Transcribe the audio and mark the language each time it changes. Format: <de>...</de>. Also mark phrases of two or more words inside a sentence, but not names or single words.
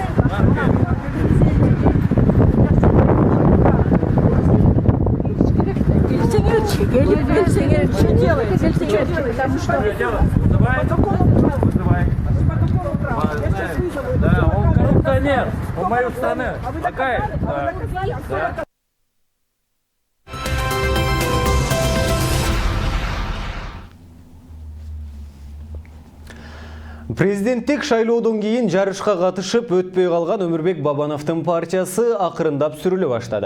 <ru>Что делаете? Потому что... По какому праву? Да, он коррупционер. Он мою страну. Такая? Да.</ru> <ky>Президенттик шайлоодон кийин жарышка катышып өтпөй калган Өмүрбек Бабановдун партиясы акырындап сүрүлө баштады.</ky>